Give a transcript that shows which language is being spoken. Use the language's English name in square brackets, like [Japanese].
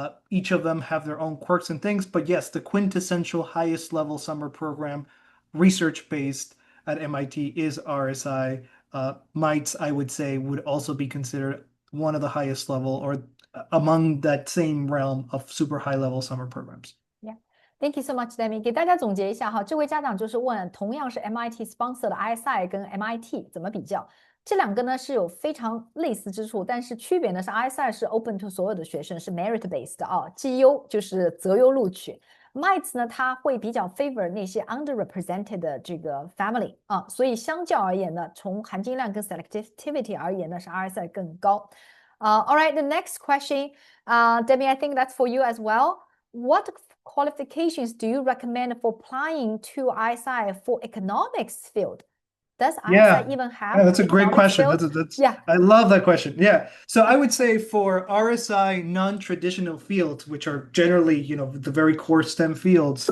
[English] Each of them have their own quirks and things, but yes, the quintessential highest level summer program, research-based at MIT is RSI. MITES, I would say, would also be considered one of the highest level or among that same realm of super high level summer programs. Thank you so much, Demmy. [Chinese] 给大家总结一下哈，这位家长就是问，同样是 MIT sponsor 的 ISI 跟 MIT 怎么比较？这两个呢是有非常类似之处，但是区别呢是 ISI 是 [English] open to [Chinese] 所有的学生，是 merit based 啊，绩优就是择优录取。 MITES 呢，它会比较 favor 那些 underrepresented 的这个 family 啊，所以相较而言呢，从含金量跟 selectivity 而言呢，是 RSI 更高。 [English] All right, the next question, Demmy, I think that's for you as well. What qualifications do you recommend for applying to ISI for economics field? Does ISI even have that's a great question. Yeah. I love that question. Yeah. So I would say for RSI non-traditional fields, which are generally, the very core STEM fields.